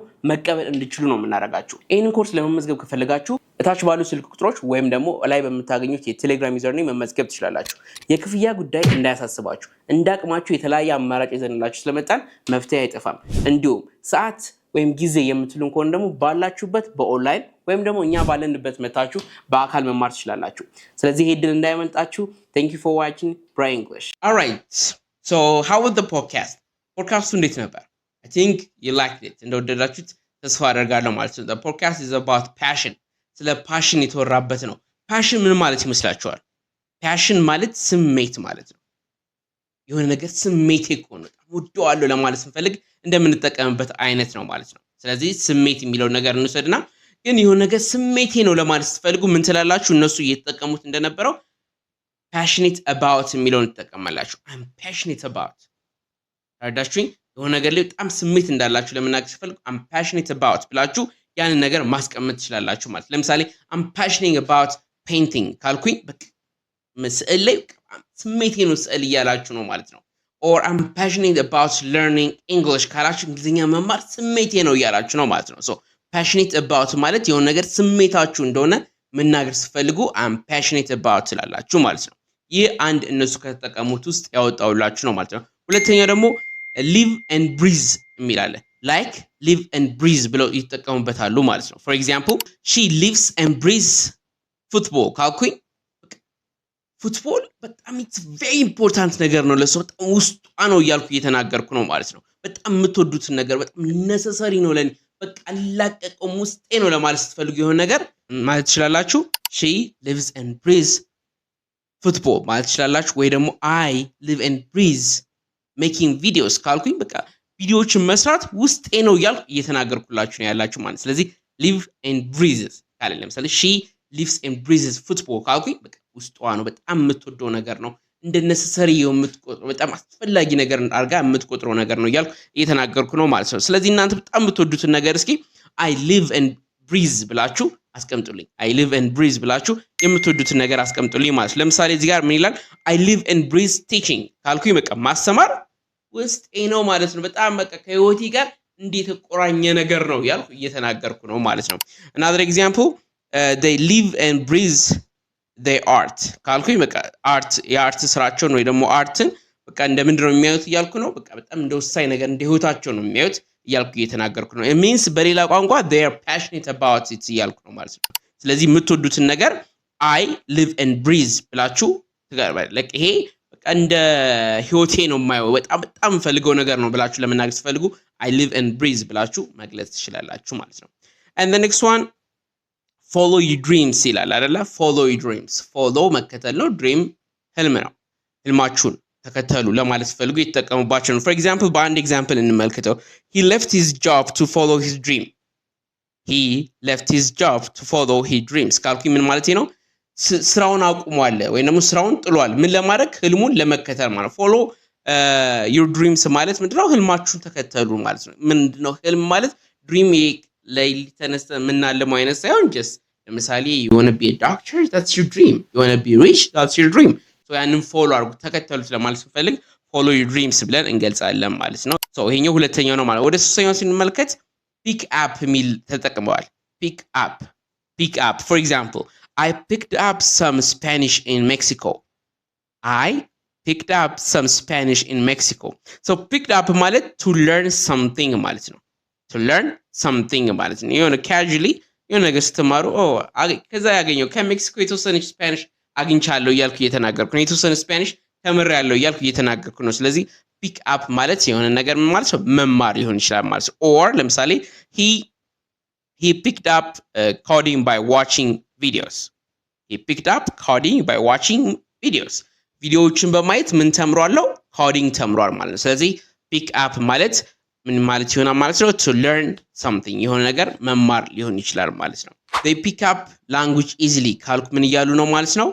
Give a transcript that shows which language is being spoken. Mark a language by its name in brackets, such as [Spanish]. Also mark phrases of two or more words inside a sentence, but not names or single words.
[Amharic] መቀበል እንድትችሉ ነው የምናደርጋችሁ። ይህንን ኮርስ ለመመዝገብ ከፈለጋችሁ እታች ባሉ ስልክ ቁጥሮች ወይም ደግሞ ላይ በምታገኙት የቴሌግራም ዩዘርኔም መመዝገብ ትችላላችሁ። የክፍያ ጉዳይ እንዳያሳስባችሁ፣ እንዳቅማችሁ የተለያየ አማራጭ ይዘንላችሁ ስለመጣን መፍትሄ አይጠፋም። እንዲሁም ሰዓት ወይም ጊዜ የምትሉን ከሆነ ደግሞ ባላችሁበት በኦንላይን ወይም ደግሞ እኛ ባለንበት መታችሁ በአካል መማር ትችላላችሁ። ስለዚህ ይሄ ድል እንዳይመልጣችሁ። [English] Thank you for watching Bry English. All right. So how was the podcast? [Amharic] ፖድካስቱ እንዴት ነበር? [English] I think you liked it. [Amharic] እንደወደዳችሁት ተስፋ አደርጋለሁ ማለት ነው። [English] The podcast is about passion. [Amharic] ስለ ፓሽን የተወራበት ነው። ፓሽን ምን ማለት ይመስላችኋል? ፓሽን ማለት ስሜት ማለት ነው። የሆነ ነገር ስሜቴ ከሆነ በጣም ወደዋለሁ ለማለት ስንፈልግ እንደምንጠቀምበት አይነት ነው ማለት ነው። ስለዚህ ስሜት የሚለው ነገር እንውሰድና ግን የሆነ ነገር ስሜቴ ነው ለማለት ስትፈልጉ ምን ትላላችሁ? እነሱ እየተጠቀሙት እንደነበረው [English] passionate about [Amharic] የሚለውን ትጠቀማላችሁ። [English] I'm passionate about [Amharic] ታዳችሁኝ። የሆነ ነገር ላይ በጣም ስሜት እንዳላችሁ ለመናገር ስትፈልጉ [English] I'm passionate about [Amharic] ብላችሁ ያንን ነገር ማስቀመጥ ትችላላችሁ ማለት። ለምሳሌ [English] I'm passionate about painting [Amharic] ካልኩኝ በቃ ስዕል ላይ ስሜቴ ነው ስዕል እያላችሁ ነው ማለት ነው። [English] or I'm passionate about learning English [Amharic] ካላችሁ እንግሊዘኛ መማር ስሜቴ ነው እያላችሁ ነው ማለት ነው። [English] so passionate about [Amharic] ማለት የሆነ ነገር ስሜታችሁ እንደሆነ መናገር ስትፈልጉ [English] I'm passionate about [Amharic] ትላላችሁ ማለት ነው። ይህ አንድ እነሱ ከተጠቀሙት ውስጥ ያወጣውላችሁ ነው ማለት ነው። ሁለተኛው ደግሞ [English] live and breathe [Amharic] የሚላለ [English] like live and breathe [Amharic] ብለው ይተጠቀሙበታሉ ማለት ነው። [English] for example she lives and breathes football [Amharic] ካልኩኝ ፉትቦል በጣም [English] it's very important [Amharic] ነገር ነው ለሰው በጣም ውስጧ ነው እያልኩ እየተናገርኩ ነው ማለት ነው። በጣም የምትወዱትን ነገር በጣም necessary ነው ለኔ በቃ አላቀቀው ውስጤ ነው ለማለት ስትፈልጉ የሆነ ነገር ማለት ትችላላችሁ። [English] she lives and breathes football [Amharic] ማለት ትችላላችሁ። ወይ ደግሞ [English] I live and breathe making videos [Amharic] ካልኩኝ በቃ ቪዲዮዎችን መስራት ውስጤ ነው እያልኩ እየተናገርኩላችሁ ነው ያላችሁ ማለት። ስለዚህ [English] live and breathe [Amharic] ካለ ለምሳሌ [English] she lives and breathes football [Amharic] ካልኩኝ በቃ ውስጧ ነው በጣም የምትወደው ነገር ነው እንደ necessary የምትቆጥረው በጣም አስፈላጊ ነገር አድርጋ የምትቆጥረው ነገር ነው እያልኩ እየተናገርኩ ነው ማለት ነው። ስለዚህ እናንተ በጣም የምትወዱትን ነገር እስኪ [English] I live and breathe [Amharic] ብላችሁ አስቀምጡልኝ። [English] I live and breathe [Amharic] ብላችሁ የምትወዱትን ነገር አስቀምጡልኝ ማለት ነው። ለምሳሌ እዚህ ጋር ምን ይላል? [English] I live and breathe teaching [Amharic] ካልኩኝ በቃ ማስተማር ውስጤ ነው ማለት ነው። በጣም በቃ ከህይወቴ ጋር እንዴት ተቆራኘ ነገር ነው እያልኩ እየተናገርኩ ነው ማለት ነው። [English] Another example they live and breathe they art [Amharic] ካልኩኝ በቃ አርት የአርት ስራቸው ነው ደግሞ አርትን በቃ እንደምንድነው የሚያዩት እያልኩ ነው። በቃ በጣም እንደወሳኝ ነገር እንደ ህይወታቸው ነው የሚያዩት እያልኩ እየተናገርኩ ነው። [English] it means [Amharic] በሌላ ቋንቋ [English] they are passionate about it [Amharic] እያልኩ ነው ማለት ነው። ስለዚህ የምትወዱትን ነገር [English] I live and breathe [Amharic] ብላችሁ ትገርባል ለቅ ይሄ በቃ እንደ ህይወቴ ነው የማየው በጣም ፈልገው ነገር ነው ብላችሁ ለመናገር ትፈልጉ [English] I live and breathe [Amharic] ብላችሁ መግለጽ ትችላላችሁ ማለት ነው። [English] And the next one follow your dreams [Amharic] ይላል አይደለ? [English] follow your dreams follow [Amharic] መከተል ነው [English] dream [Amharic] ህልም ነው። ህልማችሁን ተከተሉ ለማለት ፈልጉ የተጠቀሙባቸው ነው። [English] for example [Amharic] በአንድ ኤግዛምፕል እንመልከተው [English] he left his job to follow his dream he left his job to follow his dreams [Amharic] ካልኩኝ ምን ማለት ነው? ስራውን አቁሟል ወይ ደግሞ ስራውን ጥሏል ምን ለማድረግ ህልሙን ለመከተል ማለት [English] follow your dreams [Amharic] ማለት ምንድነው? ህልማችሁን ተከተሉ ማለት ነው። ምንድነው ህልም ማለት? [English] dream [Amharic] ላይ ተነስተ ምናለመው አይነት ሳይሆን [English] just ለምሳሌ you want to be a doctor that's your dream you want to be rich that's your dream so ያንን follow [Amharic] አድርጉ ተከተሉት ለማለት ስፈልግ [English] follow your [Amharic] dreams ብለን እንገልጻለን ማለት ነው። so ይሄኛው ሁለተኛው ነው ማለት። ወደ ሶስተኛው ስንመለከት [English] pick up [Amharic] ሚል ተጠቅመዋል። [English] pick up for example I picked up some Spanish in Mexico I picked up some Spanish in Mexico so picked up ማለት to learn something [Amharic] ማለት ነው [English] to learn something [Amharic] ማለት ነው። የሆነ casually የሆነ ነገር ስትማሩ ከዛ ያገኘው ከሜክሲኮ የተወሰነች ስፓኒሽ አግኝቻለሁ እያልኩ እየተናገርኩ ነው። የተወሰነ ስፓኒሽ ተምሬያለሁ እያልኩ እየተናገርኩ ነው። ስለዚህ [English] pick up [Amharic] ማለት የሆነ ነገር ማለት ነው መማር ሊሆን ይችላል ማለት ነው። or ለምሳሌ [English] he picked up coding by watching videos he picked up coding by watching videos [Amharic] ቪዲዮዎችን በማየት ምን ተምሯል? ኮዲንግ ተምሯል ማለት ነው። ስለዚህ [English] pick up [Amharic] ማለት ምን ማለት ይሆናል ማለት ነው? [English] to learn something [Amharic] የሆነ ነገር መማር ሊሆን ይችላል ማለት ነው። [English] they pick up language easily [Amharic] ካልኩ ምን እያሉ ነው ማለት ነው?